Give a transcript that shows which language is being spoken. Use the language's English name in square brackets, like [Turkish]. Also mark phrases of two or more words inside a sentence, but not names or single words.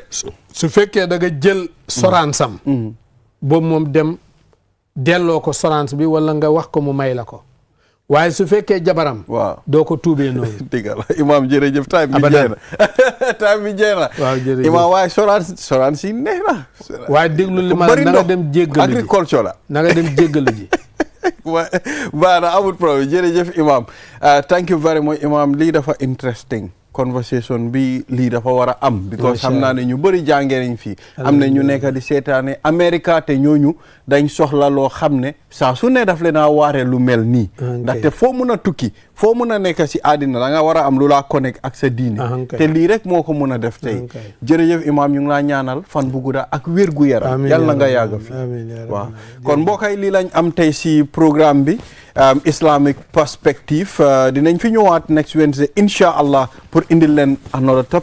[Wolof] su fekkee da nga jël soraansam boobu moom dem delloo ko soraans bi wala nga wax ko mu may la ko waaye su fekkee jabaram doo ko tuubee noonu dëgg la imaam jërëjëf time bi jeex na time bi jeex na waaw jërëjëf imaam waaye soraan si neex na waaye déglu li ma la na nga dem jéggalu ji agriculture la na nga dem jéggalu ji baax na amul problème jërëjëf imaam [English] thank you very much [Wolof] imaam lii dafa [English] interesting conversation [Wolof] bi lii dafa war a am because xam naa ne ñu bëri jàngee nañ fii am na ñu nekk di seetaane America te ñooñu dañ soxla loo xam ne saa su ne daf leen a waare lu mel nii ndaxte foo mun a tukki foo mun a nekk si àddina da nga war a am lu laa connect ak sa diine te lii rek moo ko mun a def tey jërëjëf imam ñu ngi laa ñaanal fan bu gudda ak wér gu yaram yàlla nga yàgg fi waaw kon mbokk yi lii lañ am tey si programme bi Islamic Perspective dinañ fi ñëwaat [English] next Wednesday [Arabic] إن شاء الله [Wolof] pour indil leen [English] another topic